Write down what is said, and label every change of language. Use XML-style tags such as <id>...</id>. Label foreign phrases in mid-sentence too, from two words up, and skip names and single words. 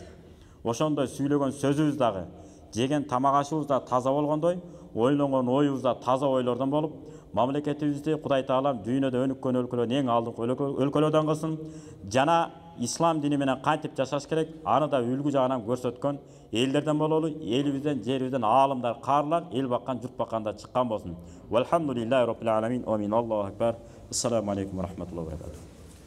<ky>Ошондой сүйлөгөн сөзүбүз дагы, жеген тамак ашыбыз да таза болгондой, ойлонгон оюбуз да таза ойлордон болуп, мамлекетибизди Кудай Таалам дүйнөдө өнүккөн өлкөлөрдүн эң алдыңкы өлкөлөрдөн кылсын. Жана ислам дини менен кантип жашаш керек, аны да үлгү жагынан көрсөткөн элдерден бололу, элибизден, жерибизден аалымдар, каарылар, эл баккан, журт бакканда чыккан болсун.</ky> <ar>والحمد لله رب العالمين. آمين. الله أكبر. السلام عليكم ورحمة الله وبركاته.</ar>